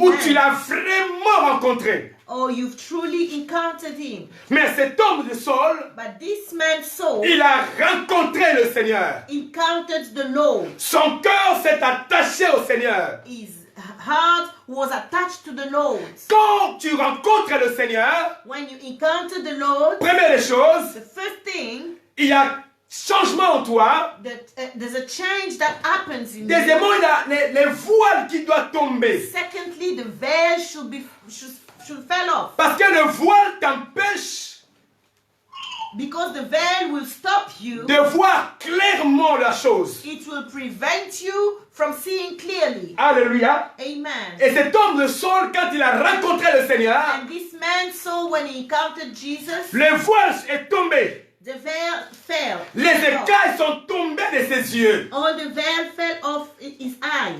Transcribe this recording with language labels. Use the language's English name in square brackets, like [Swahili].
[French] Ou tu l'as vraiment rencontré? [English] Or you've truly encountered him? [French] Mais cet homme de Saul, [English] But this man Saul [French] il a rencontré le Seigneur. [English] encountered the Lord. [French] Son cœur s'est attaché au Seigneur. [English] His heart was attached to the Lord. [French] Quand tu rencontres le Seigneur, [English] When you encounter the Lord, [French] première des choses, [English] the first thing [French] il y a changement en toi. [English] that there's a change that happens in [French] Deuxièmement, [English] you. [French] il y a les voiles qui doivent tomber. [English] Secondly, the veil should fall off. [French] Parce que le voile t'empêche [English] Because the veil will stop you. [French] de voir clairement la chose. [English] It will prevent you from seeing clearly. [French] Alléluia. [English] Amen. [French] Et cet homme de Saul, quand il a rencontré le Seigneur, [English] And this man saw when he encountered Jesus, [French] le voile est tombé. [English] the veil fell. [French] Les écailles sont tombées de ses yeux. [English] All the veil fell off his eyes.